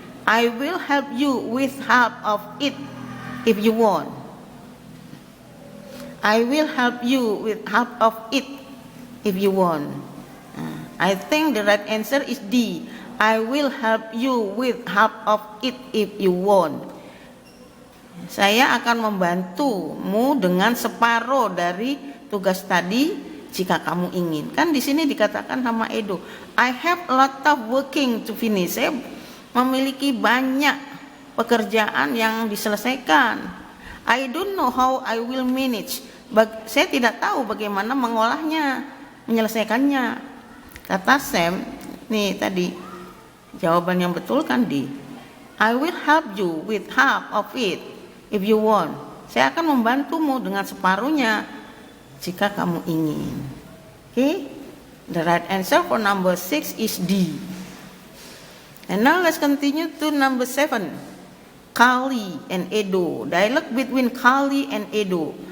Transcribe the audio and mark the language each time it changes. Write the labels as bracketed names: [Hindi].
[English] I will help you with half of it if you want. I will help you with half of it if you want. I think the right answer is D. I will help you with half of it if you want. [Indonesian] Saya akan membantumu dengan separuh dari tugas tadi jika kamu ingin. Kan di sini dikatakan sama Edo, [English] I have a lot of working to finish. [Indonesian] Saya memiliki banyak pekerjaan yang diselesaikan. [English] I don't know how I will manage. [Indonesian] Saya tidak tahu bagaimana mengolahnya, menyelesaikannya. Kata Sam, nih tadi jawaban yang betul kan di [English] I will help you with half of it if you want. [Indonesian] Saya akan membantumu dengan separuhnya jika kamu ingin. [English] Okay? The right answer for number 6 is D. And now let's continue to number 7. Kali and Edo. Dialogue between Kali and Edo.